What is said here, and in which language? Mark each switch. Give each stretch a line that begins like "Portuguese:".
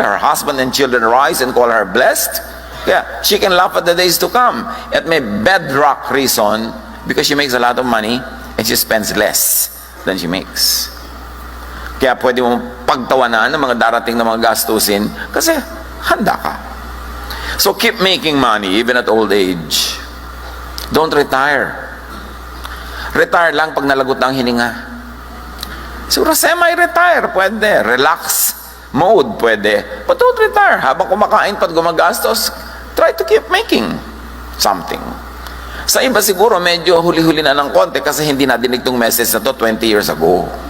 English: Her husband and children rise and call her blessed. Kaya she can laugh at the days to come.
Filipino: At may
English: bedrock reason, because she makes a lot of money and she spends less than she makes.
Filipino: Kaya pwede mong pagtawanan ng mga darating na mga gastusin kasi handa ka.
English: So keep making money even at old age. Don't retire.
Filipino: Retire lang pag nalagot na ang hininga.
English: Siguro semi-retire, pwede. Relax mode, pwede. But don't retire.
Filipino: Habang kumakain pa't gumagastos, try to keep making something. Sa iba siguro, medyo huli-huli na ng konti kasi hindi nadinig tong message na to 20 years ago.